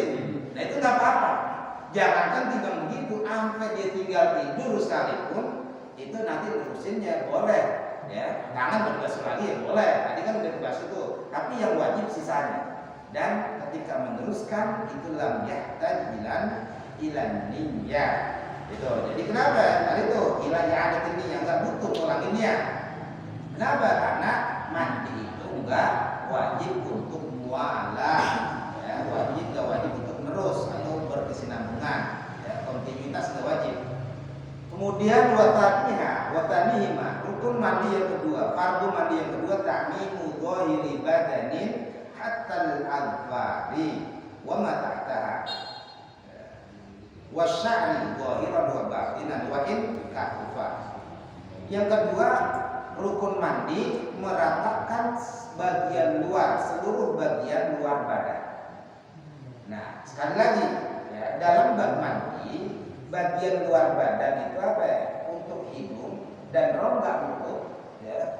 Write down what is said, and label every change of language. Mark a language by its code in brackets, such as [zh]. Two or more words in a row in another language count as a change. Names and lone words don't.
[id] Nah itu nggak apa-apa. Jangankan tinggal begitu, sampai dia tinggal tidur sekalipun itu nanti nerusinnya boleh. Ya, tangan berbasuh lagi ya boleh. Tadi kan udah dibasuh tuh. Tapi yang wajib sisanya. Dan ketika meneruskan itu [ar] لم يحتج إلى النية. [id] Itu. Jadi kenapa? Tadi tuh ilah ada ini yang nggak butuh ulang niat. Kenapa? Karena mandi itu enggak wajib untuk mualah, ya, nggak wajib untuk menerus atau berkesinambungan, ya, kontinuitas nggak wajib. [ar] Kemudian وثانيهما, [id] rukun mandi yang kedua, [ar] fardu mandi yang kedua تعميم ظاهر البدن حتى الأظفار وما تحتها والشعر ظاهرا وباطنا وإن كثف. [id] Yang kedua, rukun mandi meratakan bagian luar, seluruh bagian luar badan. Nah, sekali lagi, ya, dalam bab mandi, bagian luar badan itu apa ya? Untuk hidung dan rongga mulut, ya.